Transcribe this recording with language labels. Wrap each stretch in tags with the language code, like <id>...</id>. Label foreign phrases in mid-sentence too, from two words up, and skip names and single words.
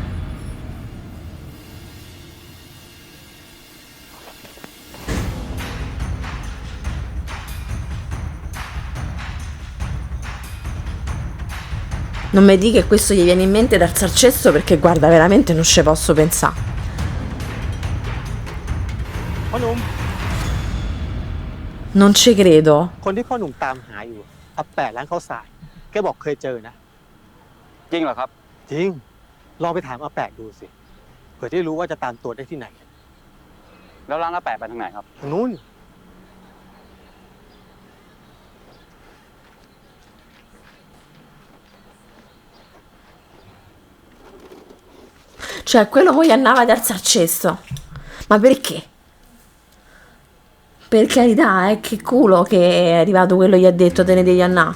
<it>Non mi dica che questo gli viene in mente dal sarcesso, perché guarda, veramente non ci posso pensare.</it> <th>พ่อหนุ่ม</th> <it>Non ci credo.</it> <th>คนที่พ่อหนุ่มตามหาอยู่อาแปะร้านข้าวสารแกบอกเคยเจอนะ จริงเหรอครับ จริง ลองไปถามอาแปะดูสิเผื่อที่รู้ว่าจะตามตัวได้ที่ไหน แล้วร้านอาแปะไปทางไหนครับ ทางนู้น</th> <it>Cioè, quello poi andava dal sarcesso. Ma perché? Per carità, che culo che è arrivato quello gli ha detto tenetegli a na.</it>